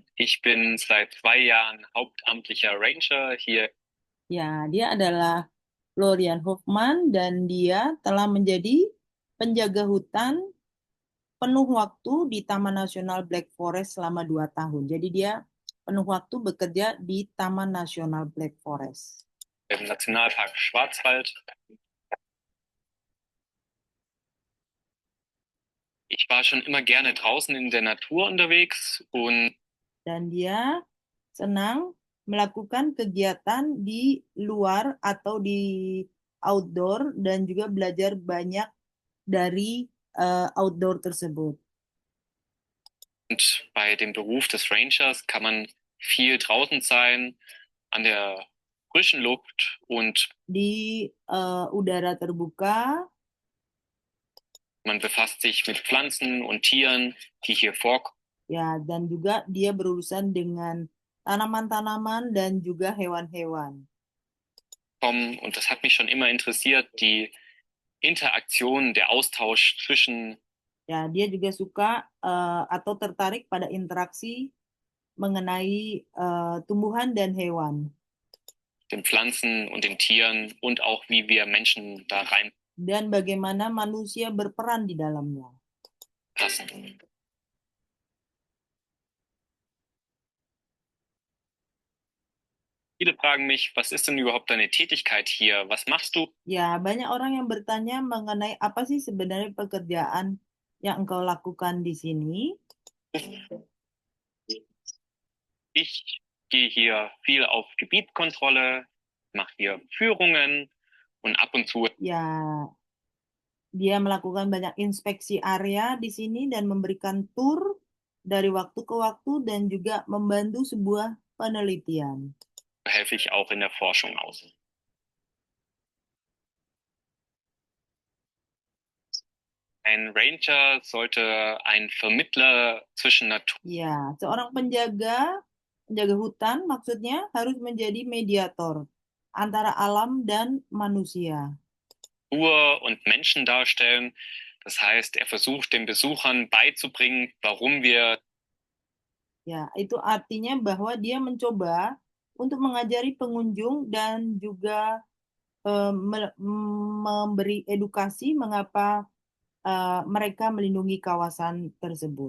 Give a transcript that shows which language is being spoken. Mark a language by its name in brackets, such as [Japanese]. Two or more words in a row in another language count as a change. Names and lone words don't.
[German] Ich bin seit 2 Jahren hauptamtlicher Ranger hier. [Indonesian] Ya, dia adalah Florian Hoffman dan dia telah menjadi penjaga hutan penuh waktu di Taman Nasional Black Forest selama 2 tahun. Jadi dia penuh waktu bekerja di Taman Nasional Black Forest. [German] Im Nationalpark Schwarzwald. Ich war schon immer gerne draußen in der Natur unterwegs und [Indonesian] Dan dia senang melakukan kegiatan di luar atau di outdoor dan juga belajar banyak dari outdoor tersebut. [German] bei dem Beruf des Rangers kann man viel draußen sein, an der frischen Luft und [Indonesian] Di udara terbuka, [German] man befasst sich mit Pflanzen und Tieren, die hier vorkommen. [Indonesian] ya, dan juga dia berurusan dengan tanaman-tanaman dan juga hewan-hewan. [German] Und das hat mich schon immer interessiert, die Interaktion, der Austausch zwischen [Indonesian] Ya, dia juga suka atau tertarik pada interaksi mengenai tumbuhan dan hewan [German] den Pflanzen und den Tieren und auch wie wir Menschen da [Indonesian] dan bagaimana manusia berperan di dalamnya. [German] reinpassen. Viele fragen mich, was ist denn überhaupt deine Tätigkeit hier? Was machst du? [Indonesian] Ya, banyak orang yang bertanya mengenai apa sih sebenarnya pekerjaan yang engkau lakukan di sini. [German] Ich gehe hier viel auf Gebietskontrolle, mache hier Führungen und ab und zu [Indonesian] Ya, dia melakukan banyak inspeksi area di sini dan memberikan tur dari waktu ke waktu dan juga membantu sebuah penelitian. [German] helfe ich auch in der Forschung aus. Ein Ranger sollte ein Vermittler zwischen Natur [Indonesian] Ya, seorang penjaga hutan maksudnya harus menjadi mediator antara alam dan manusia. [German] und Menschen darstellen. Das heißt, er versucht den Besuchern beizubringen, warum wir [Indonesian] Ya, itu artinya bahwa dia mencoba untuk mengajari pengunjung dan juga memberi edukasi mengapa mereka melindungi kawasan tersebut.